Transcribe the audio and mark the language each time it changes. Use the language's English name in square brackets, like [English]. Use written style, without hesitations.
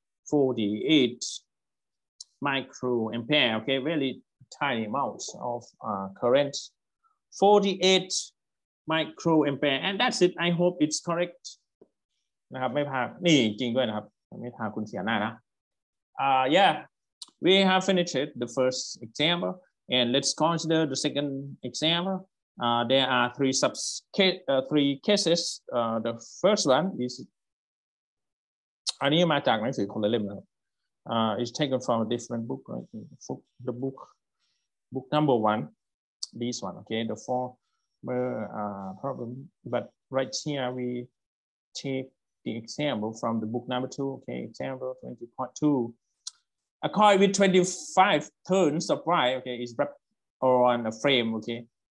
[English] 48 micro ampere, okay, very tiny amounts of current. 48 micro ampere, and that's it. I hope it's correct. [Thai] นะครับไม่พานี่จริงด้วยนะครับไม่พาคุณเสียหน้านะ [English] yeah, we have finished the first example, and let's consider the second example. There are three cases. The first one is [Thai] อันนี้มาจากหนังสือคนละเล่มนะครับ [English] is taken from a different book, right? The book number 1, this one, okay, the former problem, but right here we take the example from the book number 2, okay, example 20.2. A coin with 25 turns of right, okay, is wrapped on a frame, okay.